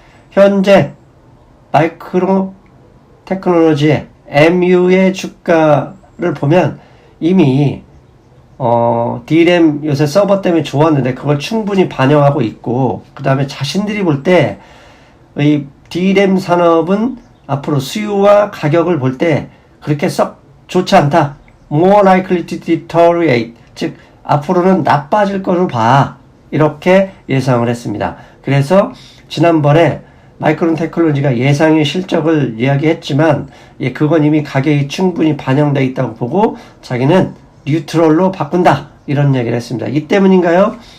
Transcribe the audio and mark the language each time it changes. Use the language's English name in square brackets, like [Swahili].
[Korean] 현재 마이크로 테크놀로지의 MU의 주가를 보면 이미 D램 요새 서버 때문에 좋았는데 그걸 충분히 반영하고 있고, 그 다음에 자신들이 볼 때 이 D램 산업은 앞으로 수요와 가격을 볼 때 그렇게 썩 좋지 않다. [English] More likely to deteriorate. [Korean] 즉 앞으로는 나빠질 거로 봐. 이렇게 예상을 했습니다. 그래서 지난번에 마이크론 테크놀로지가 예상의 실적을 이야기했지만 그건 이미 가격이 충분히 반영되어 있다고 보고 자기는 뉴트럴로 바꾼다. 이런 얘기를 했습니다. 이 때문인가요?